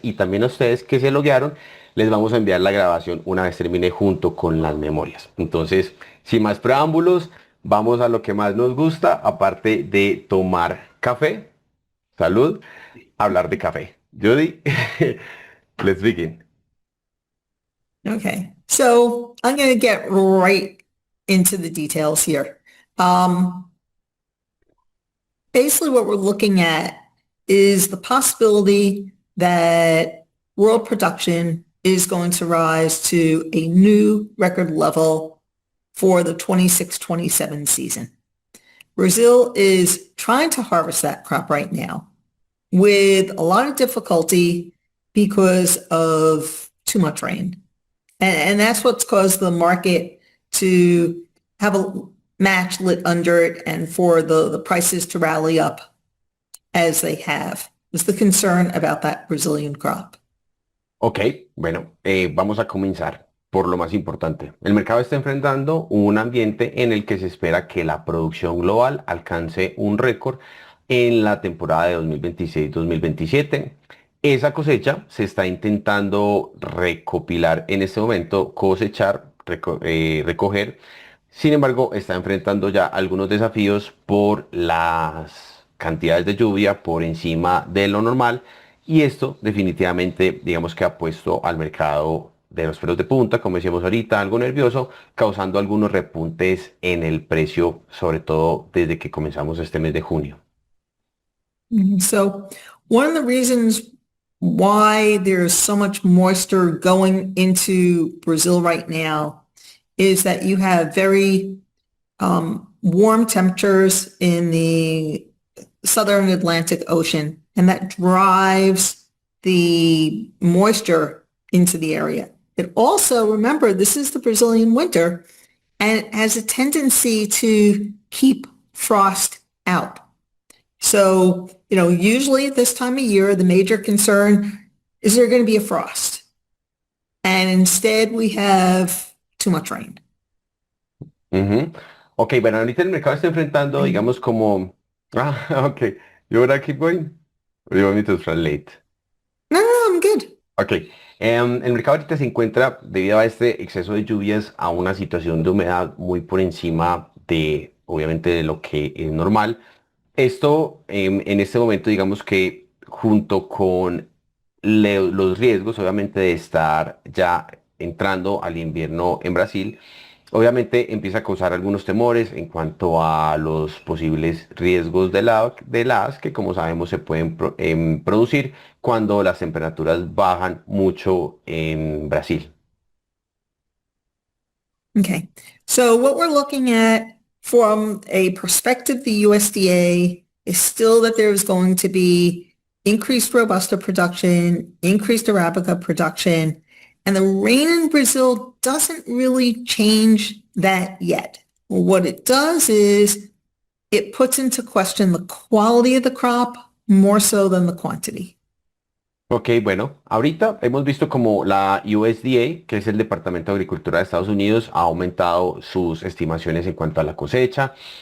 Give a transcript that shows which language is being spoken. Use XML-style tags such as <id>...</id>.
<es>Y también a ustedes que se loguearon, les vamos a enviar la grabación una vez termine junto con las memorias. Entonces, sin más preámbulos, vamos a lo que más nos gusta, aparte de tomar café, salud, hablar de café.</es> <en>Judy, let's begin. Okay. So I'm going to get right into the details here. Um, Basically, what we're looking at is the possibility that world production is going to rise to a new record level for the 26-27 season. Brazil is trying to harvest that crop right now with a lot of difficulty because of too much rain. And that's what's caused the market to have a match lit under it and for the prices to rally up as they have. is the concern about that Brazilian crop?</en> <es>Ok, bueno, vamos a comenzar por lo más importante. El mercado está enfrentando un ambiente en el que se espera que la producción global alcance un récord en la temporada de 2026-2027. Esa cosecha se está intentando recopilar en este momento, cosechar, recoger. Sin embargo, está enfrentando ya algunos desafíos por las cantidades de lluvia por encima de lo normal y esto definitivamente, digamos que ha puesto al mercado de los pelos de punta, como decíamos ahorita, algo nervioso, causando algunos repuntes en el precio, sobre todo desde que comenzamos este mes de junio.</es> <en>So one of the reasons why there's so much moisture going into Brazil right now is that you have very warm temperatures in the southern Atlantic Ocean, and that drives the moisture into the area. It also, remember, this is the Brazilian winter, and it has a tendency to keep frost out. So, usually this time of year, the major concern is there going to be a frost? And instead we have too much rain. Ujú.</en> <es>Ok, bueno, ahorita el mercado está enfrentando, digamos, como...</es> <en>Ah, ok. You wanna keep going? Or you want me to translate? No, I'm good.</en> <es>Ok, el mercado ahorita se encuentra, debido a este exceso de lluvias, a una situación de humedad muy por encima de, obviamente, de lo que es normal. Esto, en este momento, digamos que junto con los riesgos, obviamente, de estar ya entrando al invierno en Brasil, obviamente empieza a causar algunos temores en cuanto a los posibles riesgos de las que, como sabemos, se pueden producir cuando las temperaturas bajan mucho en Brasil.</es> <en>Okay. So what we're looking at from a perspective of the USDA is still that there's going to be increased Robusta production, increased Arabica production, and the rain in Brazil doesn't really change that yet. What it does is it puts into question the quality of the crop more so than the quantity.</en> <es>Ok, bueno, ahorita hemos visto como la USDA, que es el Departamento de Agricultura de Estados Unidos, ha aumentado sus estimaciones en cuanto a la cosecha.</es>